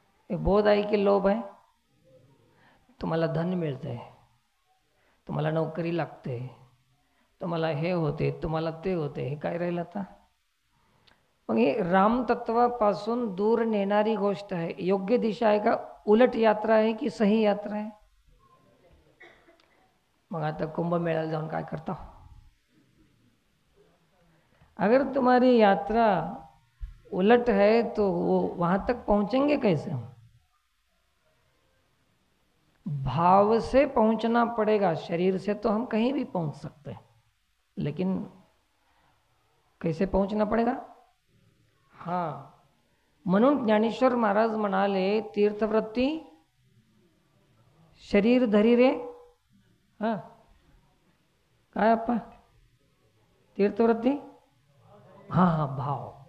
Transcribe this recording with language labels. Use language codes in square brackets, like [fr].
[mr] हे बोध आहे की लोभ आहे? तुम्हाला धन मिळतंय, तुम्हाला नोकरी लागते, तुम्हाला हे होते, तुम्हाला ते होते, हे काय राहिलं आता? मग हे रामतत्वापासून दूर नेणारी गोष्ट आहे. योग्य दिशा आहे का उलट यात्रा आहे की सही यात्रा आहे? मग आता कुंभमेळ्याला जाऊन काय करता? [hi] अगर तुम्हारी यात्रा उलट है तो वो वहां तक पहुंचेंगे कैसे? हम भाव से पहुंचना पड़ेगा. शरीर से तो हम कहीं भी पहुंच सकते हैं, लेकिन कैसे पहुंचना पड़ेगा? [mr] हाँ, म्हणून ज्ञानेश्वर महाराज म्हणाले, तीर्थवृत्ती शरीर धरी रे. हां, काय अप्पा? तीर्थवृत्ती? हां हां, भाव.